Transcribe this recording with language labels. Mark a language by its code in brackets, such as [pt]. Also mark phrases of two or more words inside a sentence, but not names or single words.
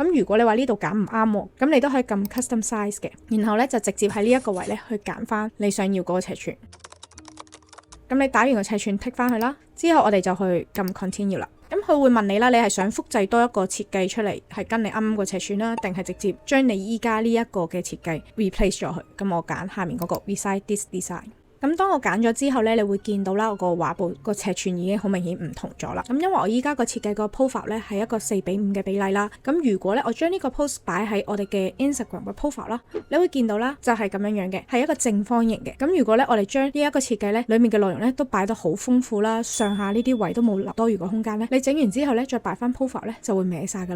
[yue] 咁如果你話呢度揀唔啱喎，咁你都可以撳 [en] Custom Size [yue] 嘅，然後呢，就直接喺呢一個位咧去揀翻你想要嗰個尺寸。咁你打完個尺寸剔翻去啦，之後我哋就去撳 Continue 啦。咁佢會問你啦，你係想複製多一個設計出嚟，係跟你啱啱個尺寸啦，定係直接將你依家呢一個嘅設計 replace 咗佢？咁我揀下面嗰個 [en] Resize this design。 [yue] 咁當我揀咗之後咧，你會見到啦，我個畫布個尺寸已經好明顯唔同咗啦。咁因為我依家個設計個 profile 咧係一個4:5嘅比例啦。咁如果咧我將呢個 post 擺喺我哋嘅 Instagram 嘅 profile 啦，你會見到啦，就係咁樣樣嘅，係一個正方形嘅。咁如果咧我哋將呢一個設計咧裡面嘅內容咧都擺得好豐富啦，上下呢啲位都冇留多餘個空間咧，你整完之後咧再擺翻 profile 咧就會歪晒噶啦。